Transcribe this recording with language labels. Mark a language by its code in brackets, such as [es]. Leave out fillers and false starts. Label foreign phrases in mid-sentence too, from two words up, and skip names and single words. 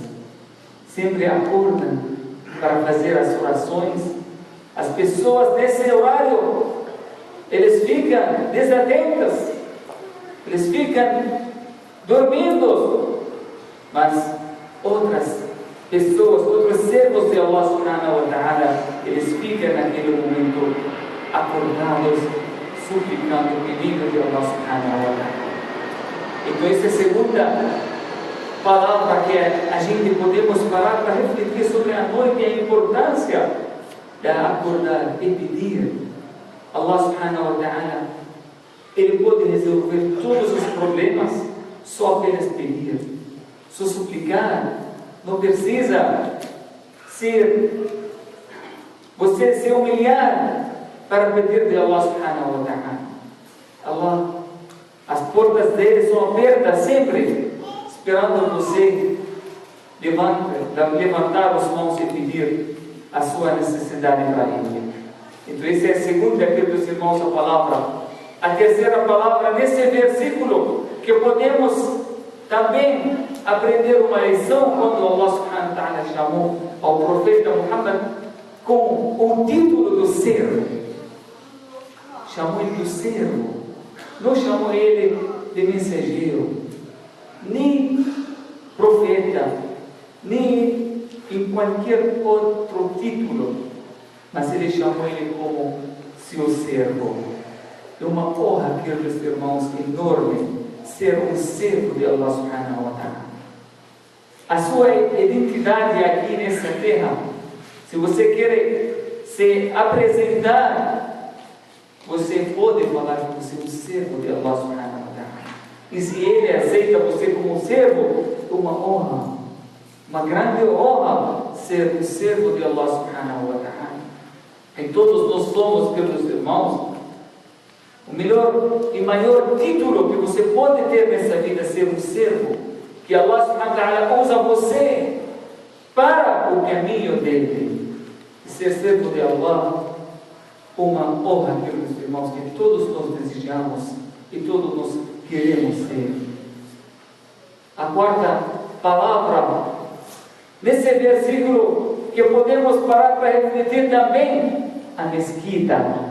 [pt] Sempre acordam para fazer as orações. As pessoas nesse horário, eles ficam desatentas, eles ficam dormindo, mas outras pessoas, outros servos de [ar] الله سبحانه وتعالى, [pt] eles ficam naquele momento acordados, suplicando, pedindo de [ar] الله سبحانه وتعالى. [pt] Então essa é a segunda palavra que a gente podemos parar para refletir sobre a noite e a importância de acordar e pedir. [ar] الله سبحانه وتعالى, [pt] Ele pode resolver todos os problemas só apenas pedir, só suplicar. Não precisa você se humilhar para pedir de [ar] الله سبحانه وتعالى. [pt] Allah, as portas dele são abertas sempre, esperando você levantar as mãos e pedir a sua necessidade para Ele. Então essa é a segunda, queridos irmãos, a palavra. A terceira palavra nesse versículo, que podemos também aprender uma lição quando [ar] الله سبحانه وتعالى [pt] chamou ao profeta Muhammad com o título do servo. Chamou ele do servo, não chamou ele de mensageiro, nem profeta, nem em qualquer outro título, mas ele chamou ele como seu servo. É uma honra, queridos irmãos, enorme ser um servo de [ar] الله سبحانه وتعالى. [pt] A sua identidade aqui nessa terra, se você quer se apresentar, você pode falar que você é um servo de [ar] الله سبحانه وتعالى. [pt] E se Ele aceita você como um servo, é uma honra, uma grande honra ser um servo de [ar] الله سبحانه وتعالى. [pt] E todos nós somos, queridos irmãos, O melhor e maior título que você pode ter nessa vida é ser um servo, que [ar] الله سبحانه وتعالى [pt] usa você para o caminho dele. E ser servo de Allah, uma honra, meus irmãos, que todos nós desejamos e todos nós queremos ser. A quarta palavra, nesse versículo, que podemos parar para refletir também, a mesquita.